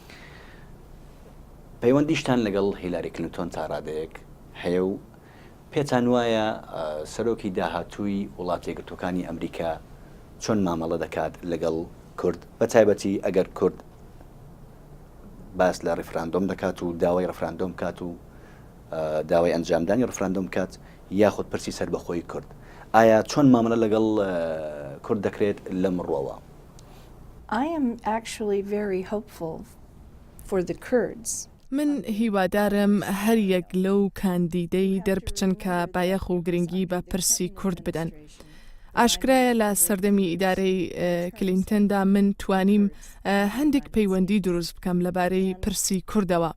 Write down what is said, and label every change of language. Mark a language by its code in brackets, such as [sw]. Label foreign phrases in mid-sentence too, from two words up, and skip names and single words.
[ckb] پەیوەندیشتان لەگەڵ هیلاری کلینتۆن تا ڕادەیەک هەیە و پێتان وایە سەرۆکی داهاتووی وڵاتە یەکگرتووەکانی ئەمریکا چۆن مامەڵە دەکات لەگەڵ کورد بە تایبەتی ئەگەر کورد باس لە ڕیفراندۆم دەکات و داوای ڕفراندۆم کات و داوای ئەنجامدانی ڕفراندۆم کات یاخود پرسی سەر بەخۆی کورد ئایا چۆن مامەڵە لەگەڵ کورد دەکرێت لەم ڕۆوە؟ [en] I am actually very hopeful for the Kurds. [ckb] من هیوادارم هەر یەک لەو کاندیدەی دەربچن کە بایەخ و گرنگی بە پرسی کورد بدەن. ئاشکرایە لە سەردەمی ئیدارەی کلینتەندا من توانیم هەندێک پەیوەندی دروست بکەم لەبارەی پرسی کوردەوە.